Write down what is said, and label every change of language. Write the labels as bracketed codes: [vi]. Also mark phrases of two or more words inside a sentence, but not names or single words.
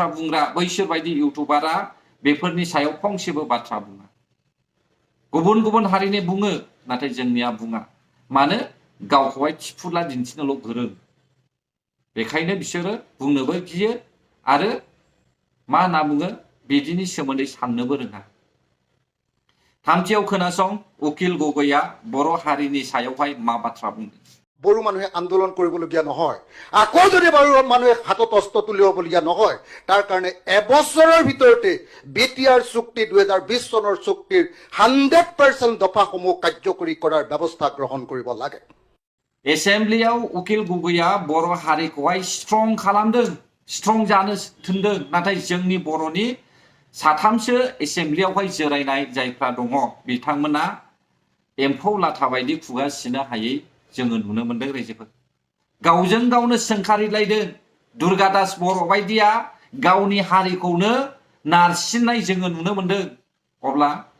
[brx] बुंग्रा बैसोर बायदि इउटुबारा बेफोरनि सायाव फंसेबो बाथ्रा बुङा गुबुन गुबुन हारिनि बुङो नाथाय जोंनिया बुङा मानो गावखौहाय थिफुला दिन्थिनोल' गोरों बेखायनो बिसोरो बुंनोबो गियो आरो मा होनना बुङो बिदिनि सोमोन्दै साननोबो रोङा थामथियाव खोनासं उकिल गगैया बर' हारिनि सायावहाय मा बाथ्रा बुंदों [as] বড়ো মানুহে আন্দোলন কৰিবলগীয়া নহয় আকৌ যদি বড়ো মানুহে হাতত অস্ত্ৰ তুলিবলগীয়া নহয় তাৰ কাৰণে এবছৰৰ ভিতৰতে বিটিআৰ চুক্তি 2020 চনৰ চুক্তিৰ 100% দফাসমূহ কাৰ্যকৰী কৰাৰ ব্যৱস্থা গ্ৰহণ কৰিব লাগে [brx] एसेम्ब्लियाव उकिल गगैया बर' हारिखौहाय स्ट्रं खालामदों स्ट्रं जानो थिनदों नाथाय जोंनि बर'नि साथामसो एसेम्ब्लियावहाय जिरायनाय जायफ्रा दङ बिथांमोना एम्फौ लाथा बायदि खुगा सिनो हायै जोङो नुनो मोनदों रायजोफोर गावजों गावनो सोंखारिलायदों दुर्गादास बर' बायदिया गावनि हारिखौनो नारसिननाय जोङो नुनो मोनदों अब्ला